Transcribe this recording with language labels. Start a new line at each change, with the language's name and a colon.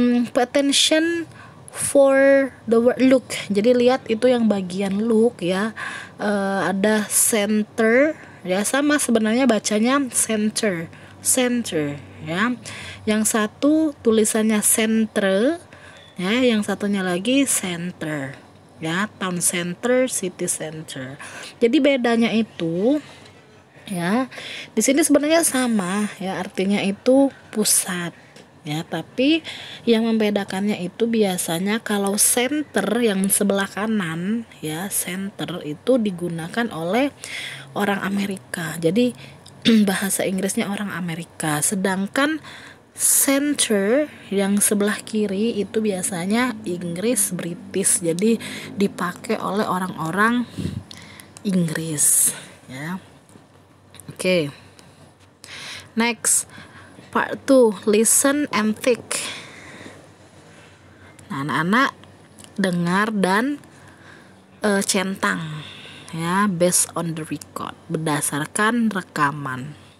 English: Pay attention for the word look.
Indonesian: Jadi lihat itu yang bagian look ya. Ada center ya, sama sebenarnya bacanya center ya. Yang satu tulisannya center ya, yang satunya lagi center ya, town center, city center. Jadi bedanya itu ya, di sini sebenarnya sama ya, artinya itu pusat ya, tapi yang membedakannya itu biasanya kalau center yang sebelah kanan ya, center itu digunakan oleh orang Amerika, jadi bahasa Inggrisnya orang Amerika, sedangkan center yang sebelah kiri itu biasanya Inggris, British, jadi dipakai oleh orang-orang Inggris ya. Oke.
English: Next, part 2, listen and think.
Indonesian: Nah, anak-anak dengar dan centang ya,
English: based on the record,
Indonesian: berdasarkan rekaman.